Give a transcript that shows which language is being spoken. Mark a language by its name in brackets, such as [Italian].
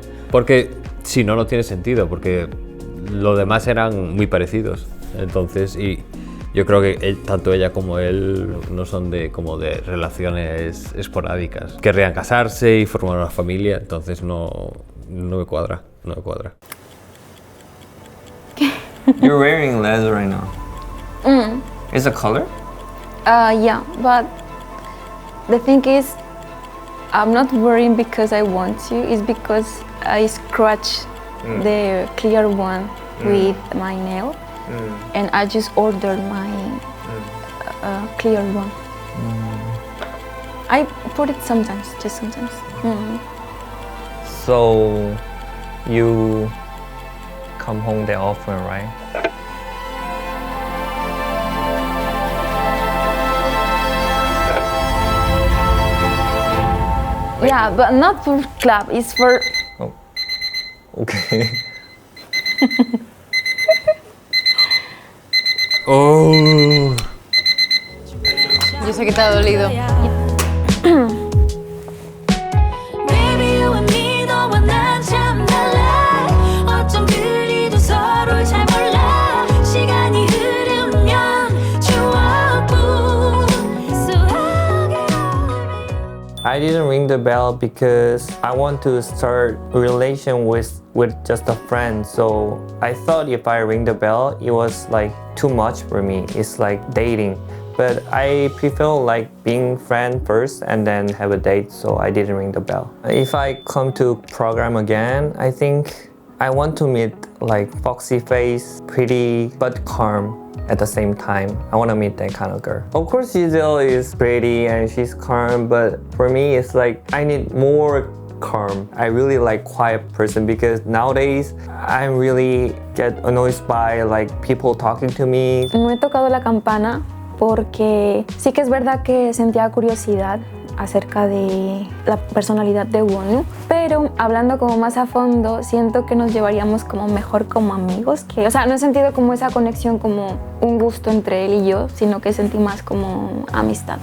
[Spanish] Porque si no, no tiene sentido, porque los demás eran muy parecidos, entonces, y yo creo que tanto ella como él no son como de relaciones esporádicas. Querrían casarse y formar una familia, entonces no me cuadra, no me cuadra. [English] You're wearing leather right now. Is a color? Yeah, but the thing is, I'm not wearing because I want to, it's because I scratch the clear one with my nail. And I just ordered my clear one. I put it sometimes, just sometimes. So you come home there often, right? Yeah, but not for club, it's for... Oh, okay. Oh. [Spanish] Yo sé que te ha dolido. [English] Baby, you and me, [Korean] 너와 난 참 달라. 어쩜 그리도 서로를 잘 몰라. 시간이 흐르면 추억뿐. [English] So I'll get over you. I didn't ring the bell because I want to start a relation with just a friend. So I thought if I ring the bell, it was like too much for me. It's like dating. But I prefer like being friend first and then have a date, so I didn't ring the bell. If I come to program again, I think I want to meet like foxy face, pretty but calm at the same time. I want to meet that kind of girl. Of course, Giselle is pretty and she's calm, but for me, it's like I need more calm. I really like quiet person because nowadays I really get annoyed by like people talking to me. [Spanish] No he tocado la campana porque sí que es verdad que sentía curiosidad acerca de la personalidad de Wonwoo, pero hablando como más a fondo siento que nos llevaríamos como mejor como amigos, que, o sea, no he sentido como esa conexión como un gusto entre él y yo, sino que sentí más como amistad.